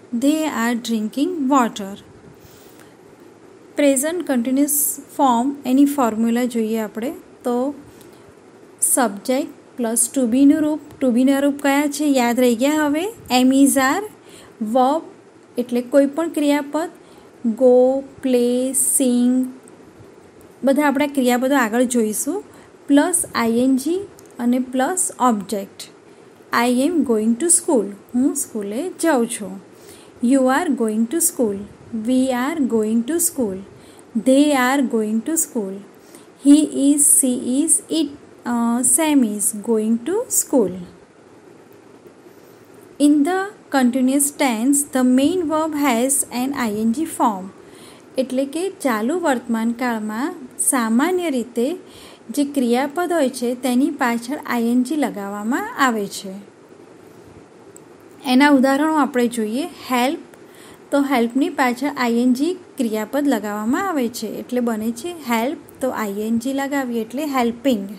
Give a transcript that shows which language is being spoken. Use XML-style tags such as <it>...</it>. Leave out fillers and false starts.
<en>They are drinking water.</en> <gu>Present continuous form any formula જોઈએ આપણે તો સબ્જેક્ટ પ્લસ ટુ બીનું રૂપ. ટુ બીના રૂપ કયા છે યાદ રહી ગયા હવે? એમ ઇઝ આર, વર્બ એટલે કોઈ પણ ક્રિયાપદ, ગો, પ્લે, સિંગ બધા આપણા ક્રિયાપદો આગળ જોઈશું, પ્લસ આઈએનજી અને plus object.</gu> <en>I am going to school, હું સ્કૂલે જાઉં છું. You are going to school. We are going to school. They are going to school. He is, she is, Sam is going to school. In the continuous tense, the main verb has an ing form.</en> <gu>એટલે કે ચાલુ વર્તમાન કાળમાં સામાન્ય રીતે જે ક્રિયાપદ હોય છે તેની પાછળ આઈએનજી લગાવવામાં આવે છે. એના ઉદાહરણો આપણે જોઈએ. હેલ્પ, તો હેલ્પની પાછળ આઈએનજી ક્રિયાપદ લગાવવામાં આવે છે એટલે બને છે હેલ્પ, તો આઈએનજી લગાવીએ એટલે હેલ્પિંગ.</gu>